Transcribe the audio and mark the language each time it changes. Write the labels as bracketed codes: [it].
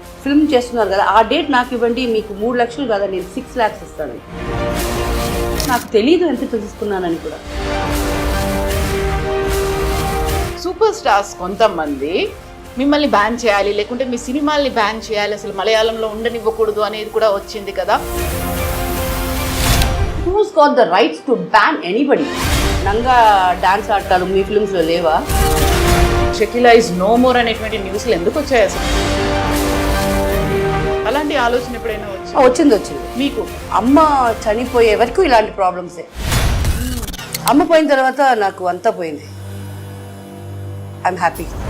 [te] Film చేస్తున్నారు కదా, ఆ డేట్ నాకు ఇవ్వండి, మీకు 3 లక్షలు కదా, నేను 6 lakhs ఇస్తాను. నాకు తెలీదు ఎంత తీసుకున్నానని కూడా. సూపర్ స్టార్స్ కొంతమంది మిమ్మల్ని బ్యాన్ చేయాలి, లేకుంటే మీ సినిమాల్ని బ్యాన్ చేయాలి, అసలు మలయాళంలో ఉండనివ్వకూడదు అనేది కూడా వచ్చింది కదా. [en] Who's got the rights to ban anybody? [te] నంగా dance ఆడతారు మీ ఫిల్మ్స్లో లేవా? షకీలా ఇస్ నో మోర్ అనేటువంటి న్యూస్లు ఎందుకు వచ్చాయి అసలు? అలాంటి ఆలోచన ఎప్పుడైనా వచ్చింది మీకు? అమ్మ చనిపోయే వరకు ఇలాంటి ప్రాబ్లమ్సే. అమ్మ పోయిన తర్వాత నాకు అంతా పోయింది. I'm happy.